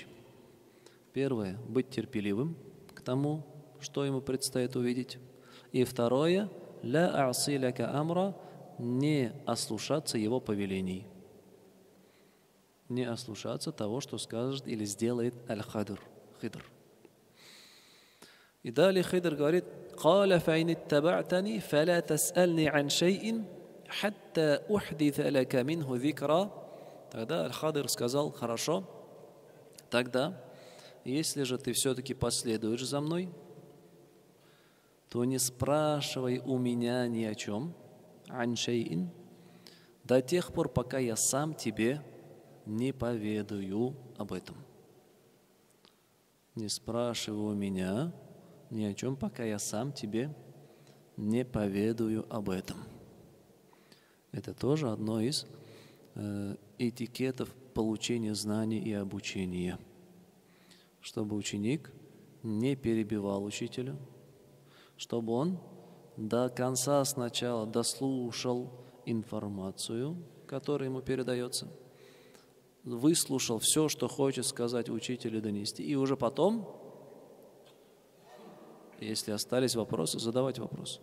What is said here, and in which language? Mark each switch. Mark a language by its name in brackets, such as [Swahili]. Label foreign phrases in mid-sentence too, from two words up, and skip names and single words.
[Russian] Первое – быть терпеливым к тому, что ему предстоит увидеть. И второе – [Arabic] «لا أعصي لك أمرا» [Russian] – не ослушаться его повелений. Не ослушаться того, что скажет или сделает Аль-Хидр. И далее Хидр говорит: [Arabic] «قال فإن اتبعتني فلا تسألني عن شيء حتى أحدث لك منه ذكرا». [Russian] Тогда Аль-Хидр сказал: «Хорошо, тогда, если же ты все-таки последуешь за мной, то не спрашивай у меня ни о чем, [Arabic] عن شيء, [Russian] до тех пор, пока я сам тебе не поведаю об этом. Не спрашивай у меня ни о чем, пока я сам тебе не поведаю об этом. Это тоже одно из этикетов получения знаний и обучения, чтобы ученик не перебивал учителя, чтобы он до конца сначала дослушал информацию, которая ему передается, выслушал все, что хочет сказать учитель и донести, и уже потом, если остались вопросы, задавать вопросы.